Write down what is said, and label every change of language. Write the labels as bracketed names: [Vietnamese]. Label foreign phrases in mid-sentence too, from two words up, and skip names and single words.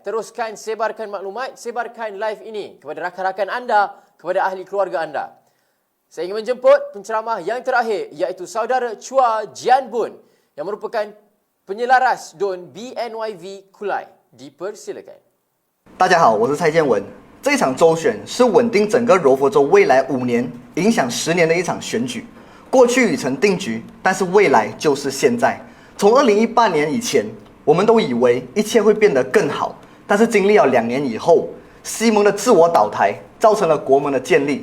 [Malay] Teruskan sebarkan maklumat, sebarkan live ini kepada rakan-rakan anda, kepada ahli keluarga anda. Saya ingin menjemput penceramah yang terakhir, iaitu saudara Chua Jian Bun, yang merupakan penyelaras DUN BNYV Kulai. Dipersilakan. [Chinese] 大家好，我是蔡建文。这一场州选是稳定整个柔佛州未来5年、影响10年的一场选举。过去已成定局，但是未来就是现在。从2018年以前，我们都以为一切会变得更好，但是经历了2年以后，西蒙的自我倒台造成了国门的建立。